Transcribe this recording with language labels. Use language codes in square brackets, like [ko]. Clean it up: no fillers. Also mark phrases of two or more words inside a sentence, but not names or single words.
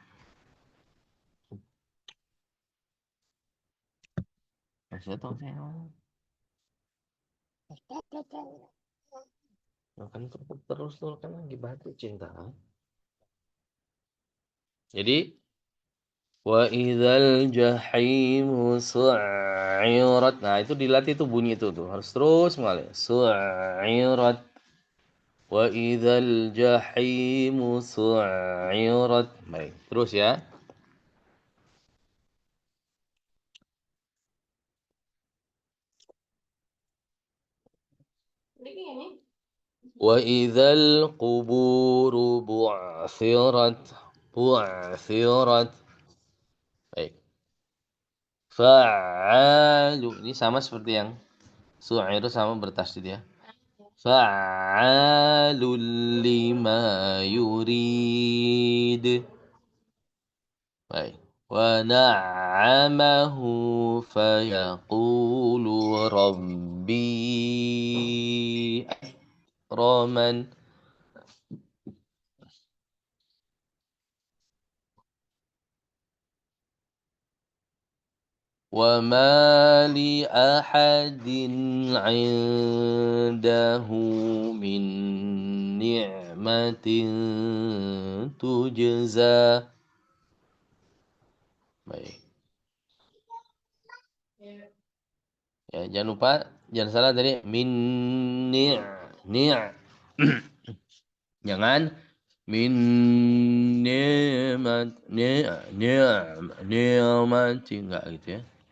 [id] Saya tahu saya. Makan terus tuh kan lagi batu cinta. [ar] Jadi وإذا الجحيم سعرت. [id] Nah, itu dilatih tuh bunyi itu tuh. Harus terus mengalir. [ar] سعرت. وإذا الجحيم سعرت. Baik, terus ya. وإذا القبور بعثرت. Bu'thirat. [id] Baik. [ar] Fa'alu. [id] Ini sama seperti yang su'iru sama bertasydid ya. [ar] فعال لما يريد. [id] Baik. [ar] ونعمه فيقول ربي أكرمن. وما لأحد عنده من نعمة تجزى. [id] Baik. Ya, jangan lupa, jangan salah tadi [ar] من نع نع' [id] jangan [ar] من نعمت نعمتِ [id] enggak gitu ya.